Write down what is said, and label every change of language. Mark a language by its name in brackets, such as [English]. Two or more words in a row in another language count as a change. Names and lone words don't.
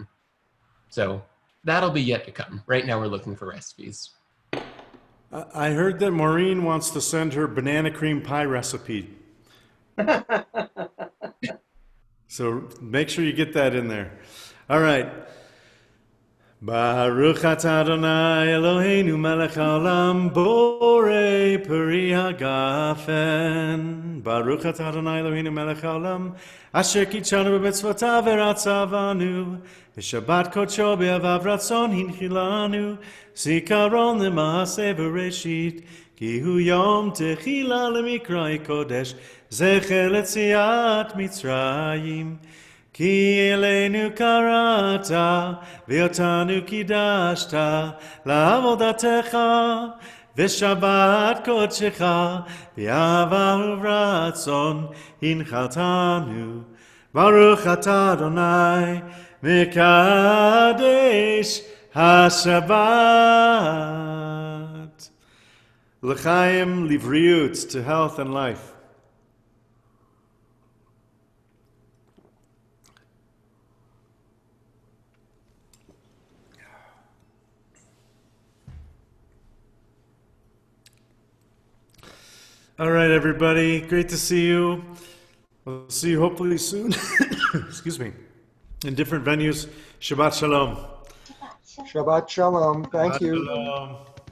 [English] So that'll be yet to come. Right now, we're looking for recipes. I heard that Maureen wants to send her banana cream pie recipe. So make sure you get that in there. All right. [Hebrew] ברוך אתה אדוני אלוהינו מלך העולם בורא פרי הגפן. ברוך אתה אדוני אלוהינו מלך העולם אשר קדשנו במצוותיו ורצה בנו ושבת קדשו באהבה ברצון הנחילנו זכרון למעשה בראשית כי הוא יום תחילה למקרא קודש זכר ליציאת מצרים. כי אלינו קראת, ואותנו קידשת, לעבודתך, ושבת קדשך, באהבה וברצון הנחלתנו. ברוך אתה אדוני, מקדש השבת. לחיים לבריאות, [English] to health and life. All right, everybody. Great to see you. We'll see you hopefully soon. Excuse me. In different venues. [Hebrew] שבת שלום. שבת שלום. [English] Thank Shabbat you. shalom.